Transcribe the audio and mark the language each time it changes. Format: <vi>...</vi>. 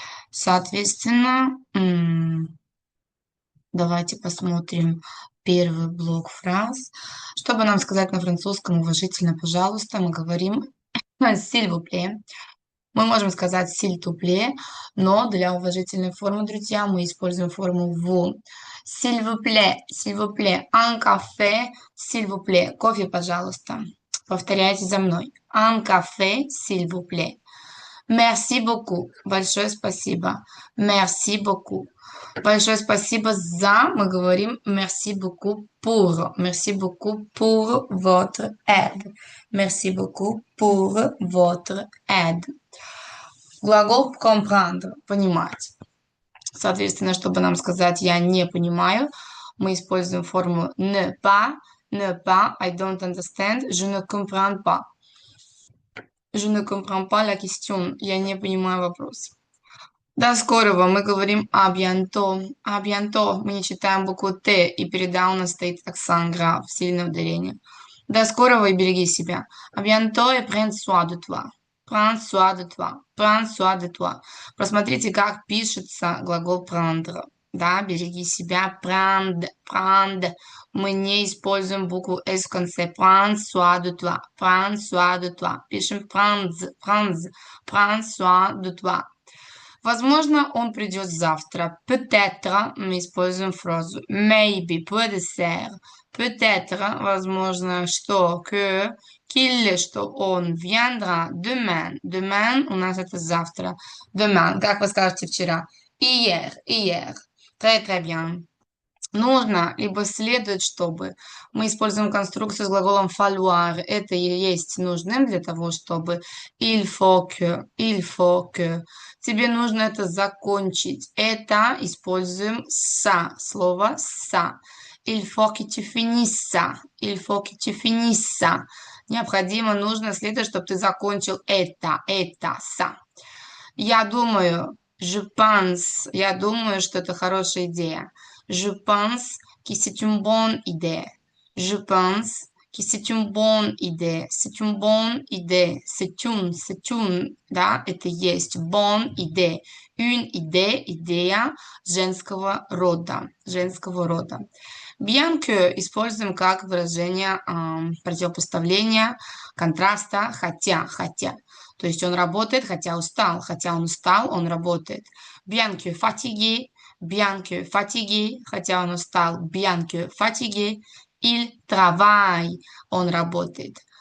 <ru>Соответственно, давайте посмотрим первый блок фраз. Чтобы нам сказать на французском уважительно, пожалуйста, мы говорим</ru> <fr>«s'il vous plaît».</fr> <ru>Мы можем сказать</ru> <fr>«s'il te plaît»,</fr> <ru>но для уважительной формы, друзья, мы используем форму «vous».</ru> <fr>S'il vous plaît, un café, s'il vous plaît.</fr> <ru>Кофе, пожалуйста. Повторяйте за мной.</ru> <fr>Un café, s'il vous plaît. Merci beaucoup.</fr> <ru>Большое спасибо.</ru> <fr>Merci beaucoup.</fr> <ru>Большое спасибо за, мы говорим</ru> <fr>merci beaucoup pour. Merci beaucoup pour votre aide. Merci beaucoup pour votre aide.</fr> <ru>Глагол comprendre, понимать. Соответственно, чтобы нам сказать «я не понимаю», мы используем форму ne pas,</ru> <en>I don't understand,</en> <fr>je ne comprends pas. Je ne comprends pas la question,</fr> <ru>я не понимаю вопрос. До скорого мы говорим</ru> <fr>à bientôt,</fr> <ru>мы не читаем букву Т, и переда у нас стоит акцент граф, сильное ударение. До скорого и береги себя.</ru> <fr>À bientôt et prends soin de toi. Prends soin de toi. Prends soin de toi.</fr> <ru>Посмотрите, как пишется глагол prendre. Да, береги себя.</ru> <fr>Prendre, prendre.</fr> <ru>Мы не используем букву S в конце.</ru> <fr>Prends soin de toi. Prends soin de toi.</fr> <ru>Пишем</ru> <fr>prends, prends. Prends soin de toi.</fr> <ru>Возможно, он придет завтра. Peut-être, мы используем фразу maybe, peut être.</ru> <fr>Peut-être,</fr> <ru>возможно, что,</ru> <fr>que, qu'il,</fr> <ru>что он</ru> <fr>viendra demain.</fr> <ru>Demain у нас это завтра. Demain, как вы скажете вчера?</ru> <fr>Hier, hier. Très, très bien.</fr> <ru>Нужно, либо следует, чтобы. Мы используем конструкцию с глаголом falloir. Это и есть нужным для того, чтобы</ru> <fr>il faut que.</fr> <ru>Тебе нужно это закончить. Это используем ça, слово ça.</ru> <fr>Il faut que tu finisses ça. Il faut que tu finisses ça.</fr> <ru>Необходимо, нужно, следует, чтобы ты закончил это, ça. Я думаю,</ru> <fr>je pense,</fr> <ru>я думаю, что это хорошая идея.</ru> <fr>Je pense que c'est une bonne idée. Je pense que c'est une bonne idée. C'est une bonne idée. C'est une,</fr> <ru>да, это есть.</ru> <fr>Bonne idée. Une idée,</fr> <ru>идея женского рода. Женского рода. Bien que используем как выражение противопоставления, контраста, хотя. То есть он работает, хотя он устал, он работает.</ru> <fr>Bien que fatigué,</fr> <ru>хотя он устал,</ru> <fr>bien que fatigué, il travaille,</fr> <ru>он работает.</ru>